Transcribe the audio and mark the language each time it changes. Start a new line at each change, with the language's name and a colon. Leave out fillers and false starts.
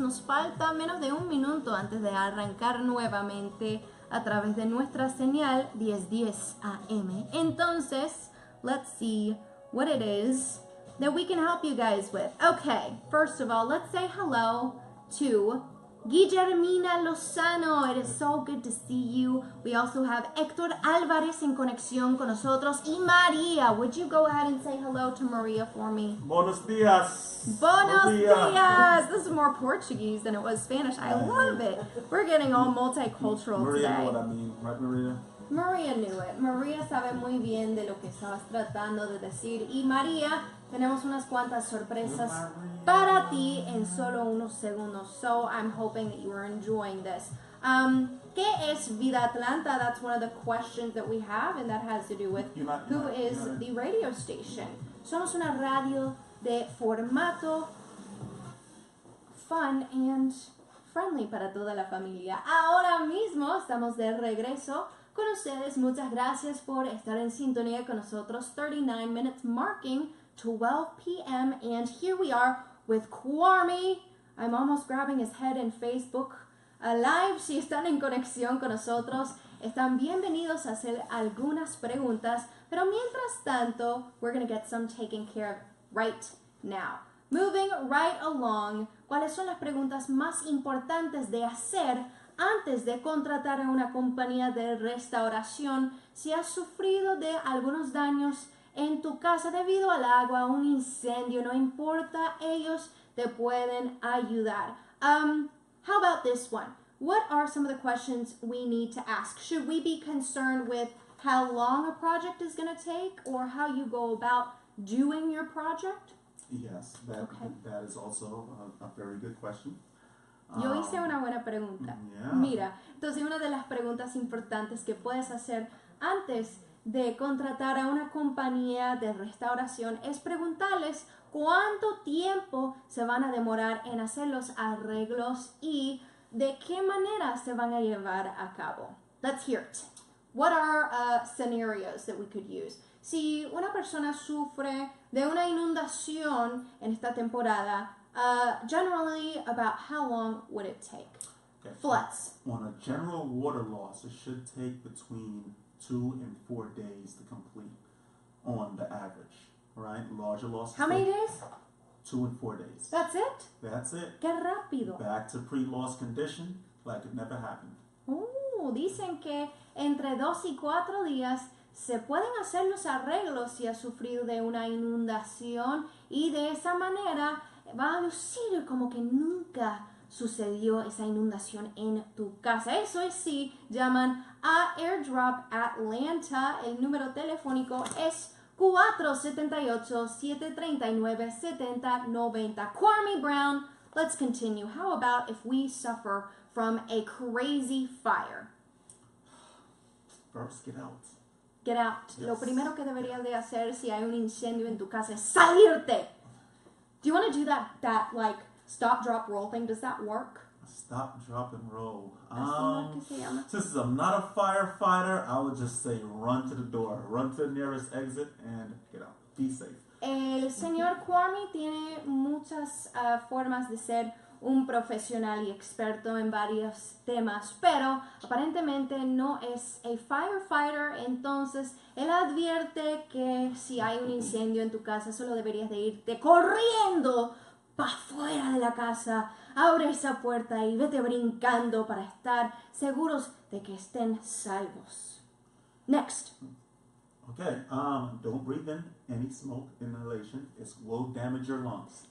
Spanish: Nos falta menos de un minuto antes de arrancar nuevamente a través de nuestra señal 1010 AM. Entonces,
English: let's see what it is that we can help you guys with. Okay, first of all, let's say hello to Guillermina Lozano. It is so good to see you. We also have
Spanish: Héctor Álvarez en conexión con nosotros. Y
English: María, would you go ahead and say hello to Maria for me?
Spanish: Buenos dias. Buenos Maria. dias.
English: This is more Portuguese than it was Spanish. I love it. We're getting all multicultural Maria today. knew what I mean, right, Maria? Maria knew it.
Spanish: Maria sabe muy bien de lo que estabas tratando de decir. Y María, tenemos unas cuantas sorpresas para ti en solo unos segundos.
English: So I'm hoping that you are enjoying this.
Spanish: ¿Qué es Vida Atlanta?
English: That's one of the questions that we have, and that has to do with who is the radio station.
Spanish: Somos una radio de formato
English: fun and friendly
Spanish: para toda la familia. Ahora mismo estamos de regreso con ustedes. Muchas gracias por estar en sintonía con nosotros.
English: 39 minutes marking 12 p.m. and here we are with Kwame. I'm almost grabbing his head in Facebook Live.
Spanish: Si están en conexión con nosotros, están bienvenidos a hacer algunas preguntas, pero mientras tanto,
English: we're going to get some taken care of right now. Moving right along,
Spanish: ¿cuáles son las preguntas más importantes de hacer antes de contratar a una compañía de restauración si has sufrido de algunos daños en tu casa debido al agua, un incendio? No importa, ellos te pueden ayudar.
English: How about this one? What are some of the questions we need to ask? Should we be concerned with how long a project is going to take or how you go about doing your project? Yes, that is also a very good question.
Spanish: Yo hice una buena pregunta.
English: Yeah.
Spanish: Mira, entonces una de las preguntas importantes que puedes hacer antes de contratar a una compañía de restauración es preguntarles cuánto tiempo se van a demorar en hacer los arreglos y de qué manera se van a llevar a cabo.
English: Let's hear it. What are scenarios that we could use?
Spanish: Si una persona sufre de una inundación en esta temporada,
English: generally about how long would it take? Okay. Floods. On a general water loss, it should take between 2 and 4 days to complete on the average, right? Larger losses. How many days? 2 and 4 days. That's it? That's it.
Spanish: Qué rápido.
English: Back to pre-loss condition, like it never happened.
Spanish: Dicen que entre 2 y 4 días se pueden hacer los arreglos si has sufrido de una inundación y de esa manera va a lucir como que nunca sucedió esa inundación en tu casa. Eso es si llaman a Airdrop Atlanta. El número telefónico es 478-739-7090.
English: Kwame Brown, let's continue. How about if we suffer from a crazy fire? First, get out. Get out. Yes.
Spanish: Lo primero que deberías de hacer si hay un incendio en tu casa es salirte.
English: Do you want to do that like stop, drop, roll thing? Does that work? Stop, drop, and roll.
Spanish: Así es que se llama.
English: Since I'm not a firefighter, I would just say run to the door, run to the nearest exit, and get out. Be safe.
Spanish: El señor Kwame tiene muchas formas de ser un profesional y experto en varios temas, pero aparentemente no es
English: a firefighter.
Spanish: Entonces él advierte que si hay un incendio en tu casa solo deberías de irte corriendo para afuera de la casa, abre esa puerta y vete brincando para estar seguros de que estén salvos.
English: Next. Okay, don't breathe in any smoke inhalation. It will damage your lungs.